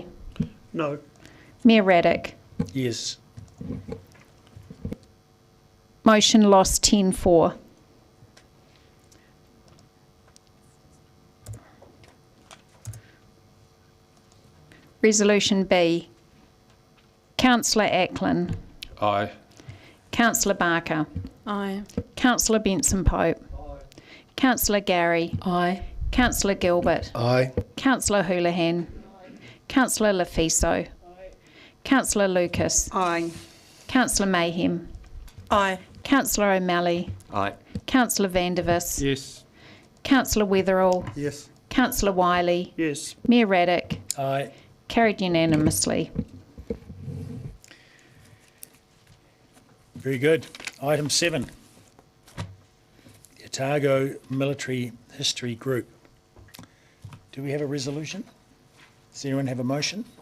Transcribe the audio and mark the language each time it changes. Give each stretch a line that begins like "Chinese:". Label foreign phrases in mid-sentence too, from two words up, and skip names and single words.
English: No. Mayor Raddick. Yes. Motion lost 10-4. Resolution B. Councillor Ackland. Aye. Councillor Barker. Aye. Councillor Benson Pope. Councillor Gary. Aye. Councillor Gilbert. Aye. Councillor Houlihan. Councillor Lefiso. Councillor Lucas. Aye. Councillor Mayhem. Aye. Councillor O'Malley. Aye. Councillor Vandervis. Yes. Councillor Wetherall. Yes. Councillor Wiley. Yes. Mayor Raddick. Aye. Carried unanimously. Very good. Item 7. The Otago Military History Group. Do we have a resolution? Does anyone have a motion?